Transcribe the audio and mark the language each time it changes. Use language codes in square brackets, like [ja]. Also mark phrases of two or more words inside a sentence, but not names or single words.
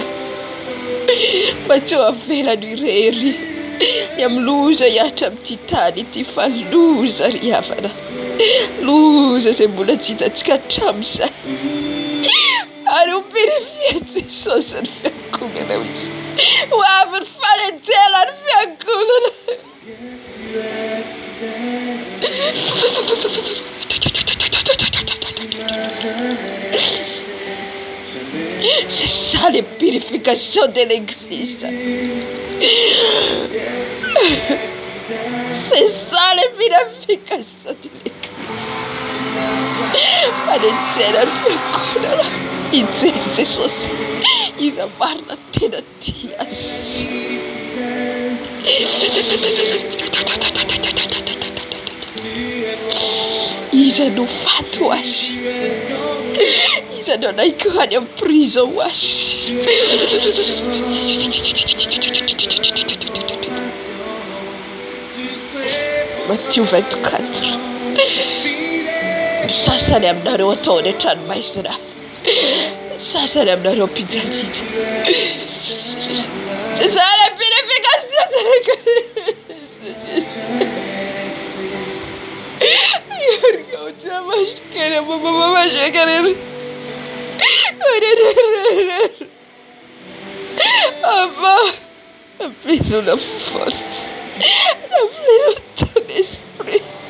[mg] Mba tsy ho avelano irery ny amin'ny loza hiatra amin'ity tany ity, fa loza ry havana, loza zay mbola tsy hitantsika hatramin'izay. Ary ho purifie Jesosy ny fiangonana izy, ho avy ny falenjela ny fiangonana. [fr] C'est ça les purifications de l'église. C'est ça les purifications de l'église. [mg] Falenjela ny fiangonana. Ijery Jesosy, iza marina tena tia azy. Iza no faty ho azy, iza no naiky ho any amin'ny prison ho azy. Matthieu 24. Ny sasany aminareo atao any an-tranomaizina, sasany aminareo mpijanjija. [fr] C'est ça la purification de l'église. Appelez-nous la force, appelez-nous ton esprit.